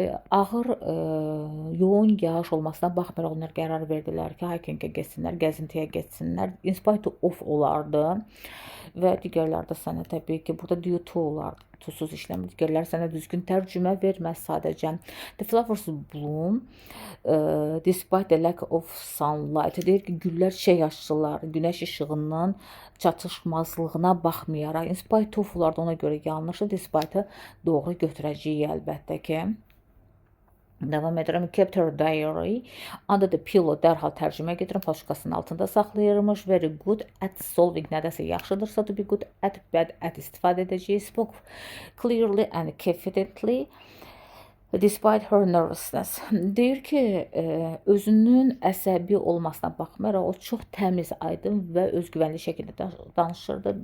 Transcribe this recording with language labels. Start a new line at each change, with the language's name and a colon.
Azerbaijani: Ağır yoğun yağış olmasına baxmayaraq onlar qərar verdilər ki, hikingə getsinlər, gəzintiyə getsinlər.
English: In spite of
Azerbaijani: olardı və digərlərdə sənə təbii ki, burada
English: due to
Azerbaijani: olardı. Tuzsuz işləmir. Digərlər sənə düzgün tərcümə verməz sadəcə.
English: The flowers bloom despite the lack of sunlight.
Azerbaijani: Deyir ki, güllər çiçək açdılar. Günəş işığının çatışmazlığına baxmayaraq.
English: In spite of
Azerbaijani: olardı, ona görə yanlışdır. Despite doğru götürəcəyik əlbəttə ki. Devam edirəm.
English: Kept her diary under the pillow.
Azerbaijani: Dərhal tərcümə gedirəm. Paşkasının altında saxlayırmış.
English: Very good at solving.
Azerbaijani: Nədəsə yaxşıdırsa
English: to be good at, bad at
Azerbaijani: istifadə edəcəyik.
English: Spoke clearly and confidently despite her nervousness.
Azerbaijani: Deyir ki, özünün əsəbi olmasına baxmayaraq o çox təmiz, aydın və özgüvənli şəkildə danışırdı.